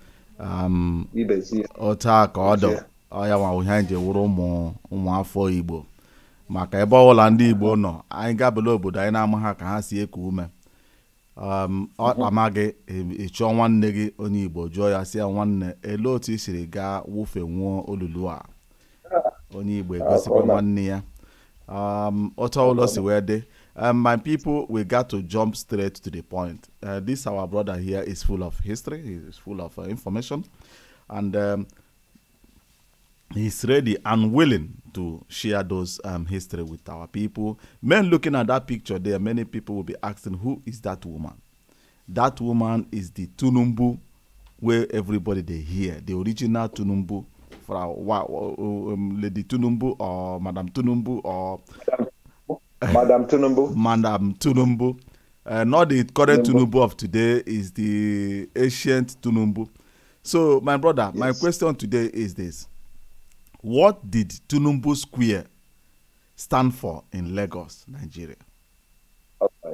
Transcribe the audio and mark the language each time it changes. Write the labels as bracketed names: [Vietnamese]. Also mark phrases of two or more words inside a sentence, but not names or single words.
[Igbo] otu a ka ọ dị ọya nwa ihe anyị ji wụrụ ụmụ afọ Igbo maka ebe ọbụla ndị Igbo nọ anyị gabela obodo anyị na-ama ha ka ha si eku ume ọ amaghị ịchọọ nwanne gị onye Igbo jụọ ya sị ya nwanne ele otu i siri gaa wụfe nwụọ olulu a onye Igbo egosikwa nwanne ya otu ọbụla si wee dị. [English] My people, we got to jump straight to the point. This our brother here is full of history. He is full of information, and he's ready and willing to share those history with our people. Men looking at that picture there, many people will be asking, who is that woman? That woman is the Tinubu, where everybody they hear, the original Tinubu, for our Lady Tinubu or Madam Tinubu or Madam Tinubu. Madam Tinubu. Not the current Tinubu of today, is the ancient Tinubu. So, my brother, my question today is this. What did Tinubu Square stand for in Lagos, Nigeria? Okay.